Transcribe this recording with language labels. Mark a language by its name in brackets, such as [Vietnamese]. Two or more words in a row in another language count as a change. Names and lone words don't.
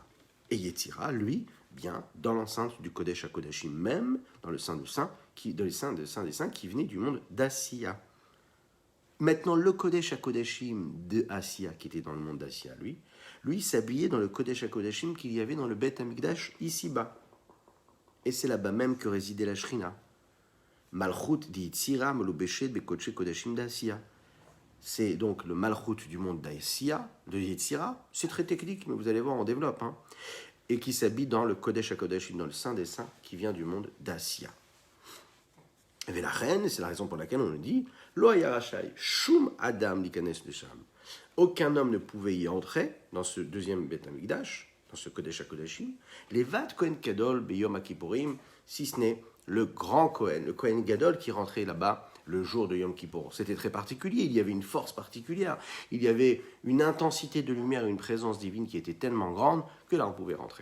[French] Et Yetzira, lui, bien dans l'enceinte du [Hebrew] קודש הקודשים, [French] même dans le Saint des Saints, qui venait du monde d'Asiya. Maintenant, le [Hebrew] קודש הקודשים [French] de Asiya, qui était dans le monde d'Asiya, lui s'habillait dans le [Hebrew] קודש הקודשים [French] qu'il y avait dans le [Hebrew] בית המקדש [French] ici-bas. Et c'est là-bas même que résidait la Shrina. [Hebrew] מלכות דיצירה מלובשת בקודש קדשים דעשיה. [French] C'est donc le Malchut du monde d'Asiya, de Yetzira. C'est très technique, mais vous allez voir, on développe. Et qui s'habille dans le [Hebrew] קודש הקודשים, [French] dans le Saint des Saints, qui vient du monde d'Asiya. Et la reine, c'est la raison pour laquelle on nous dit [Hebrew] לא היה רשאי שום אדם ליכנס לשם. [French] Aucun homme ne pouvait y entrer dans ce deuxième [Hebrew] בית המקדש, [French] dans ce [Hebrew] קודש הקודשים. Les Vat כהן גדול ביום הכיפורים, [French] si ce n'est le grand Kohen, le [Hebrew] כהן גדול [French] qui rentrait là-bas le jour de Yom Kippour. C'était très particulier, il y avait une force particulière, il y avait une intensité de lumière et une présence divine qui était tellement grande que là on pouvait rentrer.